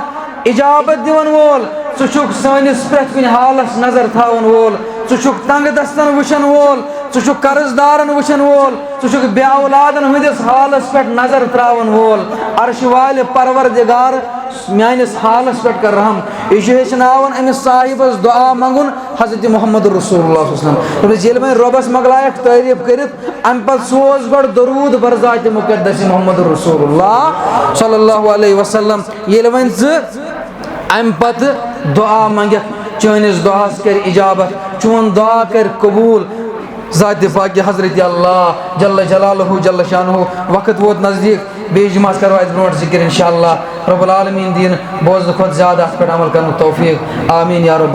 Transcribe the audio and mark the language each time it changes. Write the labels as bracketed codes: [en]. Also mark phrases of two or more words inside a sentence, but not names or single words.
[ks] इजाबत दिवन वोल छु सानिस प्रत कुन हालस नजर थावन वोल छु तंग दस्तन वुचन वोल छु कर्जदारन वुचन वोल छु बे औलादन हंदिस हालस पे नजर त्रावन वोल अर्श वाल परवरदिगार मानिस हालस पे कर रहम यह हेचनावन अमिस साहिबस दुआ मंगुन हजरत मोहम्मद रसूलुल्लाह [ar] صلى الله عليه [ks] वसल्लम ये रबस मगलायक तारीफ करित अम पे सोज गो दरूद बरजात मुकद्दस मोहम्मद रसूलुल्लाह [ar] صلى الله عليه وسلم [ks] ये वन अम पत दुआ मंगित चनिस दुआस कर इजाबत चोन दुआ कर कबूल ज़ात पाक हजरत अल्लाह [ar] جل جلاله جل شأنه [ks] वक्त वोत नज़दीक बे जुमास करवा ब्रोट जिक्र इंशाअल्लाह [ar] رب العالمين [ks] दीन बोझ खुद ज़्यादा अत पे अमल कर तौफीक [ar] آمين يا رب